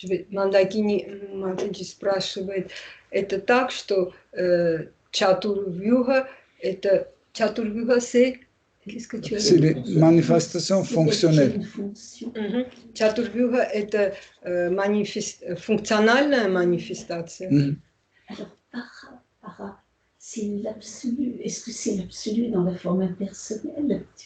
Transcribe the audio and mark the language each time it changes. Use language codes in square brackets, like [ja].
[ru] Мандакини спрашивает, это так, что Чатурвьюха, это Чатурвьюха, [fr] c'est les manifestations fonctionnelles. [ru] Чатурвьюха – это функциональная манифестация. Mm-hmm. [fr] Alors, para, c'est l'absolu. Est-ce que c'est l'absolu dans la forme impersonnelle?